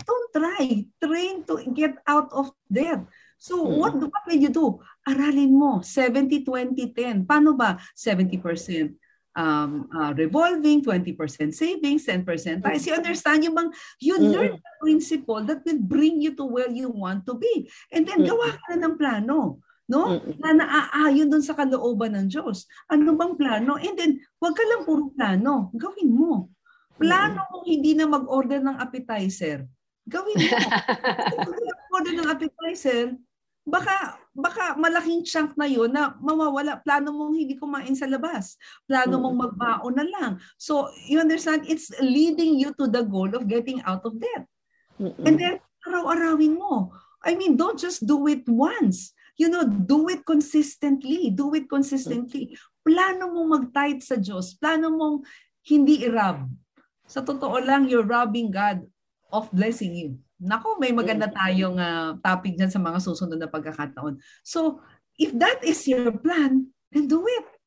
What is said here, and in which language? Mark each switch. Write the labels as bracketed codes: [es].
[en] Don't try. Train to get out of debt. So what will you do? [tl] Aralin mo, [en] 70-20-10. [tl] Paano ba? [en] 70% revolving, 20% savings, 10% tayo. You understand [tl] yung bang, [en] you learn the principle that will bring you to where you want to be. [tl] And then gawa ka na ng plano. No? Na naaayon dun sa kalooban ng Diyos. Ano bang plano? And then, wag ka lang puro plano. Gawin mo. Plano mong hindi na mag-order ng appetizer. Gawin mo. Hindi mag-order ng appetizer, baka malaking chunk na yun na mawawala. Plano mong hindi kumain sa labas. Plano mong magbaon na lang. [en] So, you understand? It's leading you to the goal of getting out of debt. And then, [tl] araw-arawin mo. [en] I mean, don't just do it once. Do it consistently. Do it consistently. [tl] Plano mong mag-tithe sa Diyos. Plano mong hindi i-rob. Sa totoo lang, [en] you're robbing God of blessing you. [tl] Naku, may maganda tayong topic dyan sa mga susunod na pagkakataon. [en] So, if that is your plan, then do it.